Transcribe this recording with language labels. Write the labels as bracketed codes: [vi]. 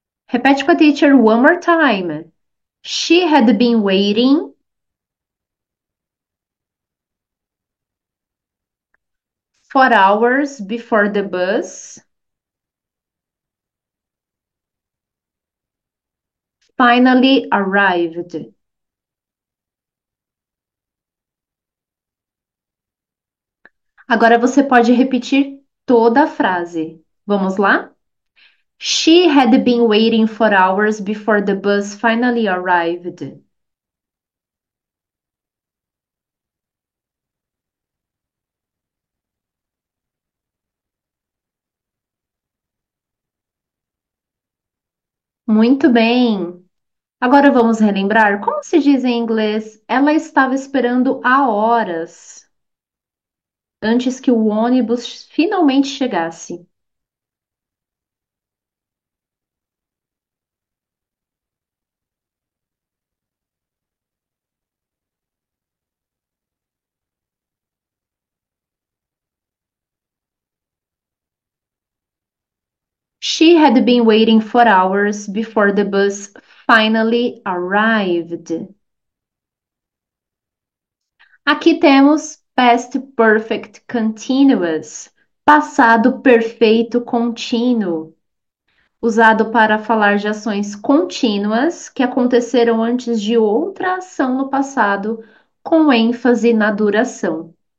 [pt] Repete com a [en] teacher one more time. She had been waiting for hours before the bus finally arrived. [pt] Agora você pode repetir toda a frase. Vamos lá? [en] She had been waiting for hours before the bus finally arrived. [pt] Muito bem. Agora vamos relembrar como se diz em inglês. Ela estava esperando há horas antes que o ônibus finalmente chegasse. [en] She had been waiting for hours before the bus finally arrived. [pt] Aqui temos past perfect continuous, passado perfeito contínuo, usado para falar de ações contínuas que aconteceram antes de outra ação no passado, com ênfase na duração.